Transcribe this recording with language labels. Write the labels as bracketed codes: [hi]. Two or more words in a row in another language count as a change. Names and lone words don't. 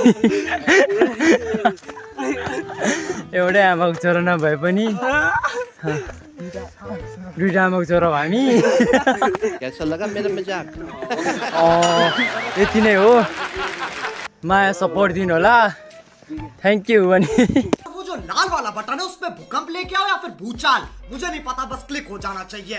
[ne] एउटै आमाको छोरा नभए पनि 2 आमाको छोरा हो हामी यति नै हो माया सपोर्ट दिनु होला [en] thank you [ne] भने [hi] वो जो लाल वाला बटन है उसमें भूकंप लेके आओ या फिर भूचाल मुझे नहीं पता बस क्लिक हो जाना चाहिए।